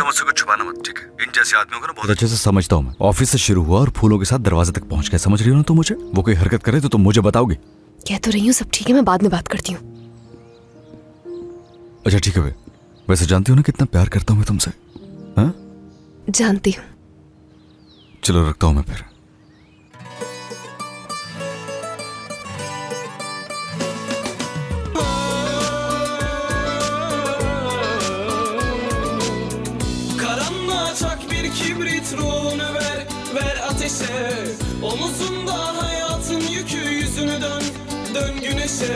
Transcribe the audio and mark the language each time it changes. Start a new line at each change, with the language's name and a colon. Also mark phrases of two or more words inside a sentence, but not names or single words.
Hindi: मुझसे कुछ छुपाना मत, ठीक है? इन जैसे आदमियों को ना बहुत अच्छे से समझता हूँ मैं। ऑफिस से शुरू हुआ और फूलों के साथ दरवाजे तक पहुंच गया, समझ रही हो ना तुम मुझे? वो कोई हरकत करे तो तुम मुझे बताओगे? कह तो रही हूँ सब ठीक है, मैं बाद में बात करती हूँ। अच्छा ठीक है। वैसे जानती हो ना कितना प्यार करता हूँ मैं तुमसे? हाँ जानती हूँ। चलो रखता हूँ मैं फिर।
Turkish: Karanlığa çak bir kibrit, ruhunu ver, ver ateşe. Omuzunda hayatın yükü, yüzünü dön, dön güneşe.